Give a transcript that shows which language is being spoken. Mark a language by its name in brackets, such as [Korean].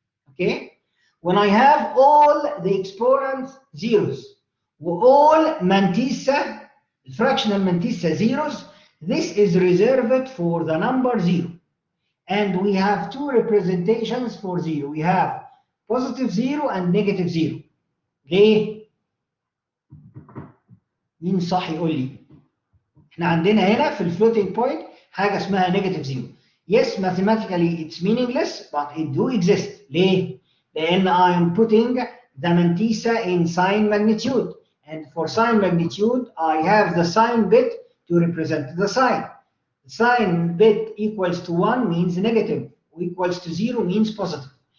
[English] Okay? When I have all the exponents zeros, all mantissa, fractional mantissa zeros, this is reserved for the number 0. And we have two representations for 0. We have positive 0 and negative 0. [Arabic] ليه؟ مين صح يقول لي؟ احنا عندنا هنا في الفلوتنج بوينت حاجه اسمها [English] negative 0. Yes, mathematically it's meaningless, but it do exist. [Arabic] ليه؟ لأن [English] I am putting the mantissa in sign magnitude. And for sign magnitude, I have the sign bit to represent the sign. Sign bit equals to 1 means negative, equals to 0 means positive.